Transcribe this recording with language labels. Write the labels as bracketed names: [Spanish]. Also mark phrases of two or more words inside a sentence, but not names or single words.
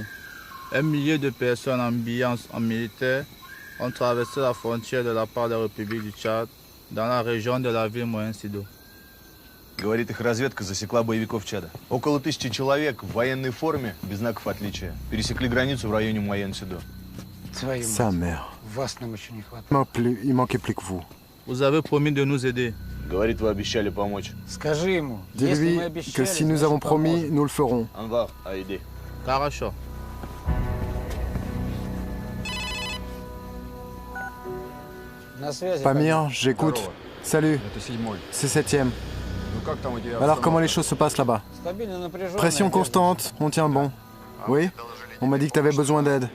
[French] 1 millier de personnes habillées en militaire ont traversé la frontière de la part de la République du Tchad dans la région de la ville Моен-Сидо. [Russian] Говорит, их разведка засекла боевиков Чада. Около 1000 человек в военной форме, без знаков отличия, пересекли границу в районе Моен-Сидо. [French] Sa mère. Il manquait plus que vous. Vous avez promis de nous aider. [Russian] Говорит, вы обещали помочь. [French] Dis-lui que si nous avons promis, nous le ferons. [Russian] Ангар, Аиде. Хорошо. [French] Pamir, j'écoute. Salut, c'est 7e. Alors comment les choses se passent là-bas? Pression constante, on tient bon. Oui? On m'a dit que tu avais besoin d'aide.